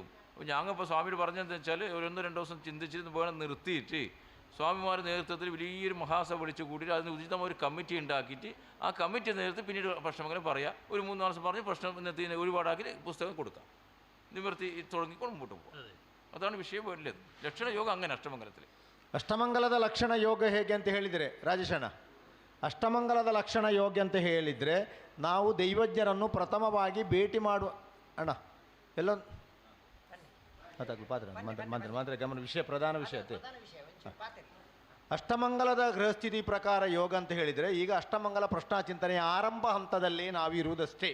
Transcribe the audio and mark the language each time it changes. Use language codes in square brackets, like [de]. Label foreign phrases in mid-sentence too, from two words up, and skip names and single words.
[ml] അപ്പോൾ ഞങ്ങളിപ്പോൾ സ്വാമിയോട് പറഞ്ഞതെന്ന് വെച്ചാൽ 1-2 ദിവസം ചിന്തിച്ചിട്ട് വേണം നിർത്തിയിട്ട് സ്വാമിമാരുടെ നേതൃത്വത്തിൽ വലിയൊരു മഹാസഭ വിളിച്ച് കൂട്ടിയിട്ട് അതിന് ഉചിതമായ ഒരു കമ്മിറ്റി ഉണ്ടാക്കിയിട്ട് ആ കമ്മിറ്റി നേതൃത്വം പിന്നീട് പ്രശ്നമങ്ങനെ പറയാം. ഒരു 3 ദിവസം പറഞ്ഞ് പ്രശ്നം ഒരുപാടാക്കി പുസ്തകം കൊടുക്കാം. നിവൃത്തി തുടങ്ങിക്കൊണ്ട് മുമ്പോട്ട് പോകും. [kn] ಅದಾണ് ವಿಷಯ ಒಳ್ಳೆಯದು. ಲಕ್ಷಣ ಯೋಗ ಹಂಗನೆ ಅಷ್ಟಮಂಗಲದಲ್ಲಿ. ಅಷ್ಟಮಂಗಲದ ಲಕ್ಷಣ ಯೋಗ ಹೇಗೆ ಅಂತ ಹೇಳಿದರೆ ರಾಜೇಶಣ್ಣ, ಅಷ್ಟಮಂಗಲದ ಲಕ್ಷಣ ಯೋಗ ಅಂತ ಹೇಳಿದರೆ ನಾವು ದೈವಜ್ಞರನ್ನು ಪ್ರಥಮವಾಗಿ ಭೇಟಿ ಮಾಡುವ ಅಣ್ಣ ಎಲ್ಲ ಮಾತ್ರ ಗಮನ ವಿಷಯ ಪ್ರಧಾನ ವಿಷಯ ಅಷ್ಟಮಂಗಲದ ಗೃಹಸ್ಥಿತಿ ಪ್ರಕಾರ ಯೋಗ ಅಂತ ಹೇಳಿದರೆ ಈಗ ಅಷ್ಟಮಂಗಲ ಪ್ರಶ್ನಾಚಿಂತನೆಯ ಆರಂಭ ಹಂತದಲ್ಲಿ ನಾವಿರುವುದಷ್ಟೇ.